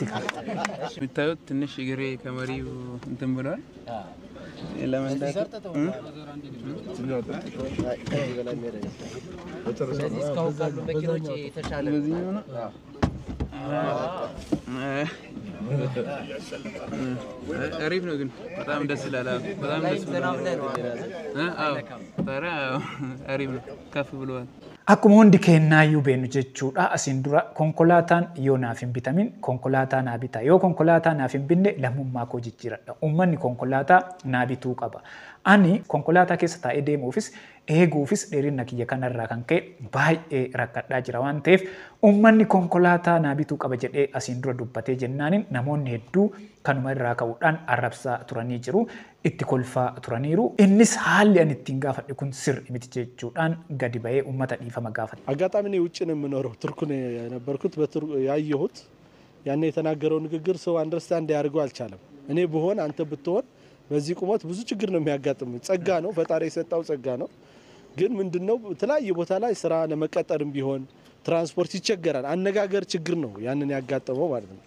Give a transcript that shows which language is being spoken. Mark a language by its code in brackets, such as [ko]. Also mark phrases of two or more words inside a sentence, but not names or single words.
[am] የምታዩት ትንሽ እግሬ ከመሪው እንትን ብሏል። ለመንዳት አሪፍ ነው ግን በጣም ደስ ይላል። በጣም ደስ ይላል። አዎ ታዲያ አሪፍ ነው ከፍ ብሏል። [om] Akkuma hundi kennaayyuu beenu jechuudha asiin dura konkolaataan yoo naaf hin bitamin konkolaataa naa bita yoo konkolaataa naaf hin binne lammummaa koo jijjiiradha uummanni konkolaataa naa bituu qaba ani konkolaataa keessa taa'ee deemuufis eeguufis dheerina kiyya kanarraa kan ka'e baay'ee rakkadhaa jira waan ta'eef uummanni konkolaataa naa bituu qaba jedhee asiin dura dubbatee jennaanin namoonni hedduu kanuma irraa ka'uudhaan arrabsaa turanii jiru itti kolfaa turaniiru innis haalli ani ittiin gaafadhe kun sirrii miti jechuudhaan gadi ba'ee uummata dhiifama gaafate. [am] አጋጣሚ ነው ውጭ ነው የምኖረው ቱርክ ነው የነበርኩት ያየሁት ያኔ የተናገረው ንግግር ሰው አንደርስታንድ ያደርገው አልቻለም እኔ ብሆን አንተ ብትሆን በዚህ ቁመት ብዙ ችግር ነው የሚያጋጥም ጸጋ ነው ፈጣሪ የሰጣው ጸጋ ነው ግን ምንድነው ተለያየ ቦታ ላይ ስራ ለመቀጠርም ቢሆን ትራንስፖርት ይቸገራል አነጋገር ችግር ነው ያንን ያጋጠመው ማለት ነው